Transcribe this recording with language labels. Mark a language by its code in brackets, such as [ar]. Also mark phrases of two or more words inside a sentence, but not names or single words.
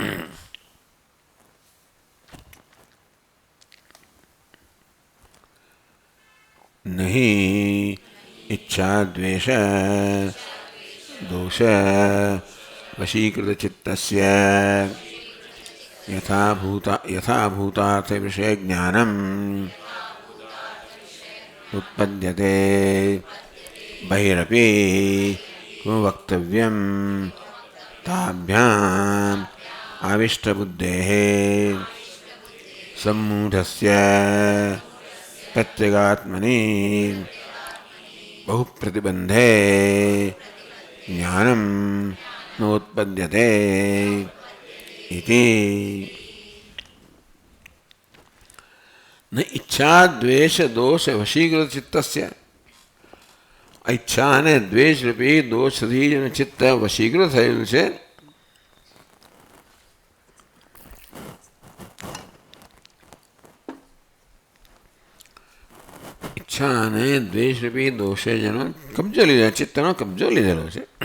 [sa] નહીં ઈચ્છા દ્વેષ દોષ વશીકૃત ચિત્તસ્ય યથાભૂતાર્થ વિષય જ્ઞાનમ ઉત્પદ્યતે બહિરપી વક્તવ્યમ તાભ્યામ આવિષ્ટબુદ્ધેઃ सम्मूढस्य प्रत्यगात्मनि बहुप्रतिबन्धे ज्ञानं नोत्पद्यते इति. न इच्छा द्वेष दोष वशीकृत चित्तस्य, [gu] ઈચ્છા અને દ્વેષ રૂપી દોષથી જેનું ચિત્ત વશીકૃત થયેલું છે, ઈચ્છા અને દ્વેષ રૂપી દોષે જેનો કબજો લીધો, ચિત્તનો કબજો લીધેલો છે.